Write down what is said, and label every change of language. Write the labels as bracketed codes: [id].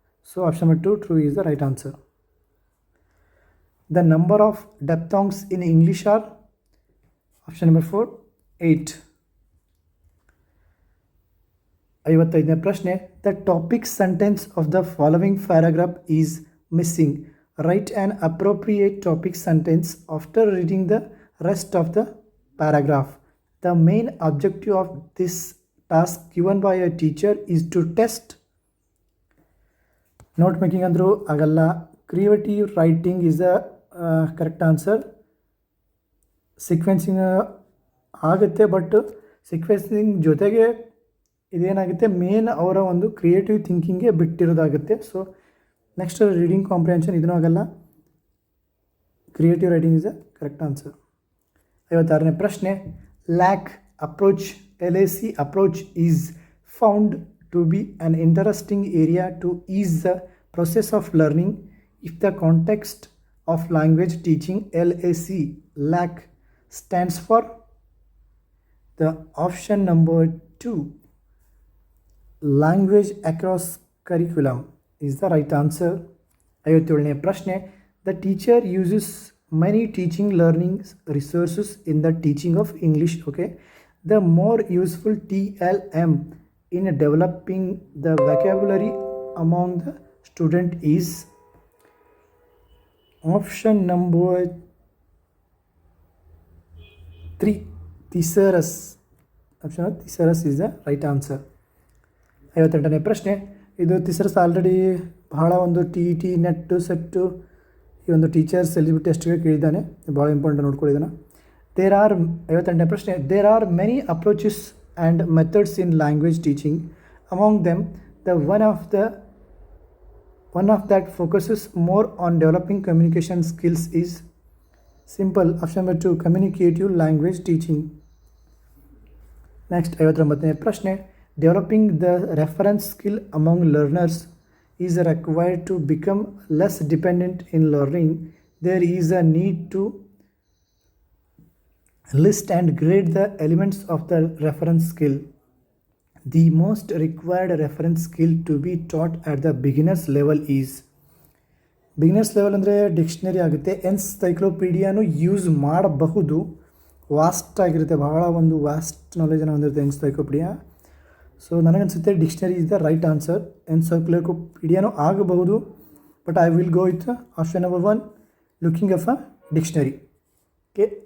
[en] So option number 2 true is the right answer. The number of diphthongs in English are? Option number 4 8. [kn] 55ನೇ ಪ್ರಶ್ನೆ, [en] The topic sentence of the following paragraph is missing. Write an appropriate topic sentence after reading the rest of the paragraph. The main objective of this task given by a teacher is to test. Note making [kn] andru agalla. [en] Creative writing is the correct answer. [kn] Sequencing ಆಗುತ್ತೆ, but sequencing ಜೊತೆಗೆ ಇದೇನಾಗುತ್ತೆ, main ಅವರ ಒಂದು creative ಥಿಂಕಿಂಗ್ಗೆ ಬಿಟ್ಟಿರೋದಾಗುತ್ತೆ. [en] so next reading comprehension, [kn] ಇದೂ ಆಗಲ್ಲ. [en] Creative writing is a correct answer. [kn] 56ನೇ ಪ್ರಶ್ನೆ, [en] LAC approach, LAC approach is found to be an interesting area to is the process of learning if the context of language teaching. LAC LAC stands for the option number 2 language across curriculum is the right answer. [kn] 57ನೇ ಪ್ರಶ್ನೆ, [en] the teacher uses many teaching learning resources in the teaching of English. Okay, the more useful TLM in developing the vocabulary among the student is? Option number 3 thesaurus. Option thesaurus is the right answer. [kn] 58ನೇ ಪ್ರಶ್ನೆ, ಇದು ಥಿಸರಸ್ already ಬಹಳ ಒಂದು TET net set ಈ ಒಂದು teachers eligibility ಟೆಸ್ಟ್ಗೆ ಕೇಳಿದ್ದಾನೆ, ಭಾಳ important ನೋಡ್ಕೊಳ್ಳಿದ್ದಾನೆ. 58ನೇ ಪ್ರಶ್ನೆ, [en] There are many approaches and methods in language teaching. Among them the one of that focuses more on developing communication skills is? Simple. Option number 2 communicative language teaching. Next [kn] 59ನೇ ಪ್ರಶ್ನೆ, [en] developing the reference skill among learners is required to become less dependent in learning. There is a need to list and grade the elements of the reference skill. The most required reference skill to be taught at the beginners level is? [kn] Beginners level ಅಂದರೆ dictionary ಆಗುತ್ತೆ. ಎನ್ಸೈಕ್ಲೋಪೀಡಿಯಾನು use ಮಾಡಬಹುದು, vast ಆಗಿರುತ್ತೆ, ಬಹಳ ಒಂದು vast ನಾಲೆಜನ್ನು ಹೊಂದಿರುತ್ತೆ encyclopaedia. [en] so [kn] ನನಗನ್ಸುತ್ತೆ [en] Dictionary is the right answer. [kn] ಎನ್ಸೈಕ್ಲೋಪೀಡಿಯಾನು ಆಗಬಹುದು, [en] But I will go with option number 1 looking up a dictionary. Okay.